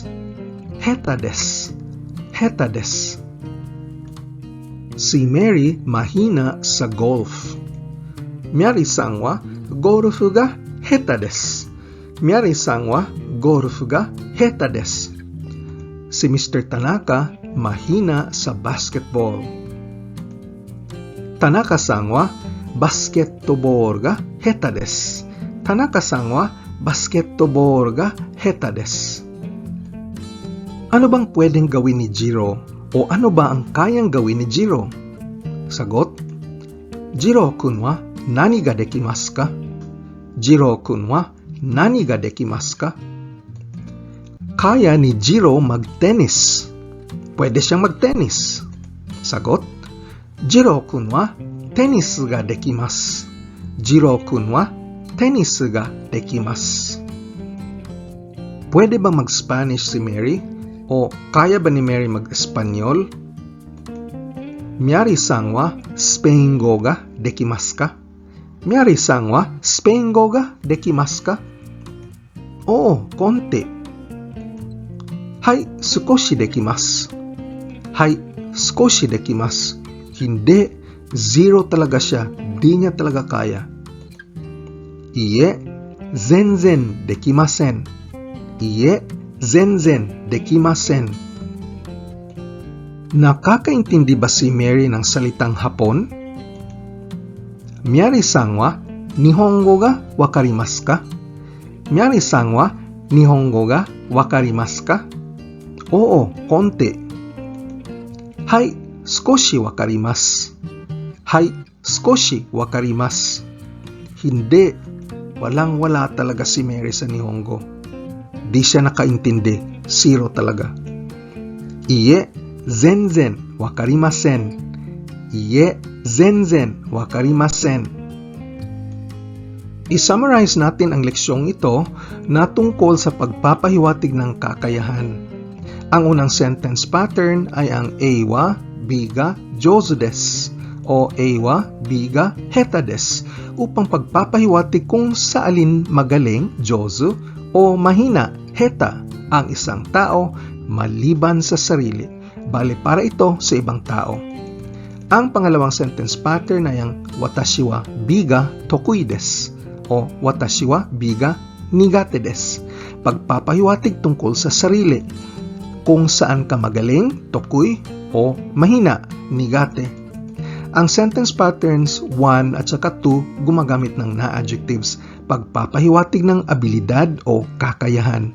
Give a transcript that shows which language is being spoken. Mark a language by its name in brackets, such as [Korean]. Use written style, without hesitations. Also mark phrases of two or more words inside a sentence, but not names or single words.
[Japanese] 下手です。下手です. [Filipino] Si Mary mahina sa golf. [Japanese] メアリーさんはゴルフが下手です. メアリーさんはゴルフが下手です. [Filipino] Si Mr. Tanaka mahina sa basketball. [Japanese] 田中さんはバスケットボールが下手です. 田中さんはバスケットボールが下手です. [Filipino] Ano bang pwedeng gawin ni Jiro o ano ba ang kayang gawin ni Jiro? Sagot, [Japanese] 次郎君は何ができますか? 次郎君は何ができますか? [Filipino] Kaya ni Jiro mag-tennis. Pwede siyang mag-tennis. Sagot, [Japanese] 次郎君はテニスができます. 次郎君はテニスができます. [Filipino] Pwede ba mag-Spanish si Mary? O kaya ba ni Mary mag-Espanyol? [Japanese] メアリーさんはスペイン語ができますか? メアリーさんはスペイン語ができますか? [Filipino] Oo, konti. [Japanese] はい、少しできます. はい、少しできます. [Filipino] Hindi, zero talaga siya. Di niya talaga kaya. [Japanese] いいえ、全然できません. いいえ、全然できません. [Filipino] Nakakaintindi ba si Mary ng salitang Hapon? [Japanese] メアリーさんは日本語がわかりますか? メアリーさんは日本語がわかりますか? [Filipino] Oo, konti. [Japanese] はい、少しわかります. はい、少しわかります. [Filipino] Hindi, walang-wala talaga si Mary sa Nihongo. Di siya nakaintindi. Zero talaga. [Japanese] いいえ、全然わかりません. いいえ、全然わかりません. [Filipino] I-summarize natin ang leksyong ito na tungkol sa pagpapahiwatig ng kakayahan. Ang unang [English] sentence pattern [Filipino] ay ang [Japanese] eiwa, biga, 上手です o eiwa, biga, 下手です [Filipino] upang pagpapahiwatig kung sa alin magaling, jouzu, o mahina, heta, ang isang tao maliban sa sarili. Bale para ito sa ibang tao. Ang pangalawang [English] sentence pattern [Filipino] ay ang [Japanese] 私はBが得意です [Filipino] o [Japanese] 私はBが苦手です. [Filipino] Pagpapahiwatig tungkol sa sarili. Kung saan ka magaling, tokui, o mahina, nigate. Ang [English] sentence patterns [Filipino] 1 at saka 2 gumagamit ng na-adjectives, pagpapahiwatig ng abilidad o kakayahan.